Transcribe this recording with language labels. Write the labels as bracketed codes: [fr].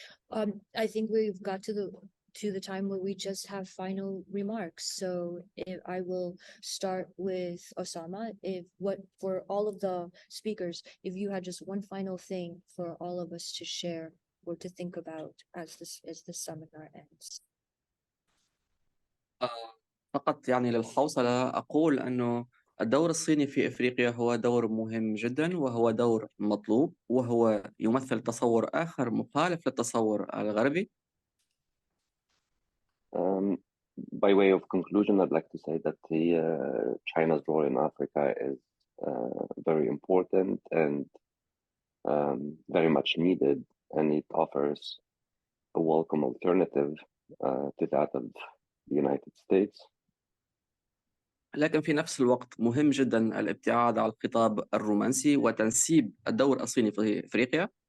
[en] I think we've got to the time where we just have final remarks. So if I will start with Oussama, for all of the speakers, if you had just one final thing for all of us to share or to think about as the seminar ends. [ar] فقط للحوصلة أقول أنه الدور الصيني في إفريقيا هو دور مهم جدا، وهو دور مطلوب، وهو يمثل تصور آخر مخالف للتصور الغربي. [en] By way of conclusion, I'd like to say that China's role in Africa is very important and very much needed, and it offers a welcome alternative to that of the United States. [ar] لكن في نفس الوقت مهم جدا الابتعاد عن الخطاب الرومانسي وتنسيب الدور الصيني في إفريقيا.